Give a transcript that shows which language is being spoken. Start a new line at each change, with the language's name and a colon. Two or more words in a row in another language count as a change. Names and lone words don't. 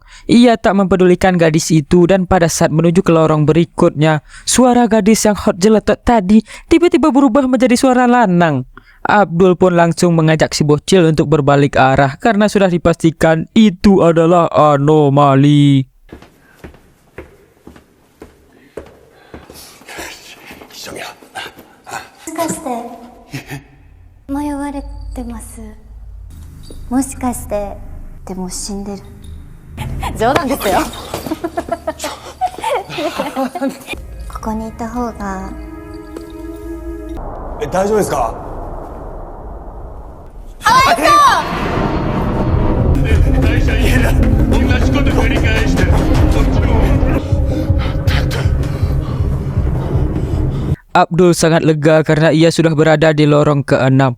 Indonesian: Ia tak mempedulikan gadis itu dan pada saat menuju ke lorong berikutnya, suara gadis yang hot jeletot tadi tiba-tiba berubah menjadi suara lanang. Abdul pun langsung mengajak si bocil untuk berbalik arah karena sudah dipastikan itu adalah anomali.
Japanese: もしかして迷われてます。もしかしてでも死んでる。冗談ですよ。ここにいた方が。大丈夫ですか？
Indonesian: Abdul sangat lega karena ia sudah berada di lorong ke-6.